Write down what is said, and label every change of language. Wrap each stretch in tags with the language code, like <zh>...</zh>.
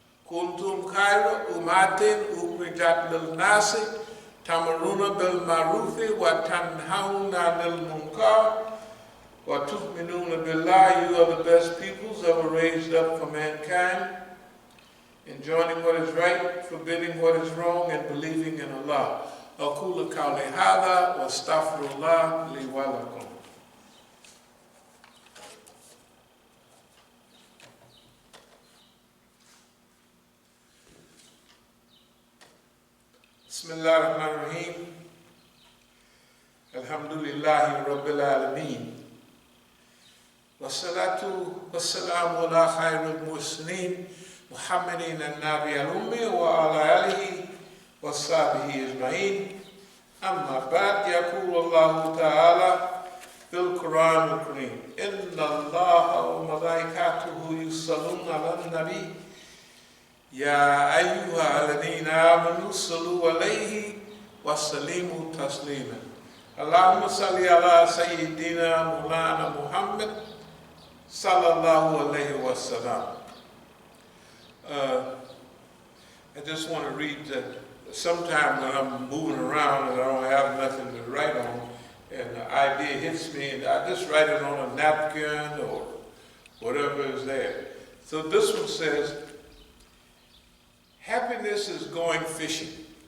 <ar>كُنْتُمْ خَيْرَ أُمَّةٍ أُخْرِجَتْ لِلنَّاسِ تَأْمُرُونَ بِالْمَعْرُوفِ وَتَنْهَوْنَ عَنِ الْمُنكَرِ وَتُؤْمِنُونَ بِاللَّهِ.</ar> <en>You are the best peoples ever raised up for mankind, enjoining what is right, forbidding what is wrong, and believing in Allah.</en> <ar>أقول قولي هذا واستغفر الله لي ولكم. بسم الله الرحمن الرحيم. الحمد لله رب العالمين والصلاة والسلام على خير المرسلين محمد النبي الأمي وعلى آله وصحبه أجمعين. أما بعد، يقول الله تعالى في القرآن الكريم: إن الله وملائكته يصلون على النبي يا أيها الذين آمنوا صلوا عليه وسلموا تسليما. اللهم صل على سيدنا مولانا محمد صلى الله عليه وسلم.</ar> <en>I just want to read that. Sometime when I'm moving around and I don't have nothing to write on, and the idea hits me, and I just write it on a napkin or whatever is there. So this one says, happiness is going fishing.</en>